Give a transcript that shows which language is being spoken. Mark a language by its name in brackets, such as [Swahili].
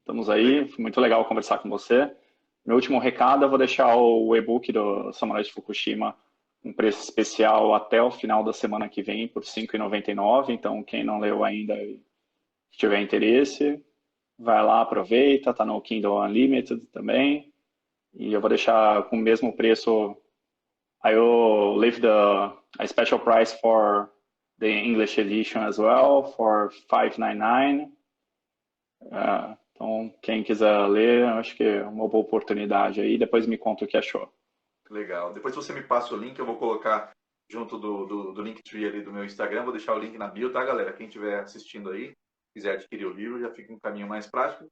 [Portuguese] Estamos aí, foi muito legal conversar com você. Meu último recado, eu vou deixar o e-book do Samurai de Fukushima um preço especial até o final da semana que vem por R$ 5,99. Então, quem não leu ainda, se tiver interesse, vai lá, aproveita, tá no Kindle Unlimited também. E eu vou deixar com o mesmo preço. [English] I will leave a special price for the English edition as well, for 599. [Portuguese] Então, quem quiser ler, acho que é uma boa oportunidade aí. Depois me conta o que achou. Legal. Depois você me passa o link, eu vou colocar junto do Linktree ali do meu Instagram. Vou deixar o link na bio, tá, galera? Quem estiver assistindo aí, quiser adquirir o livro, já fica um caminho mais prático.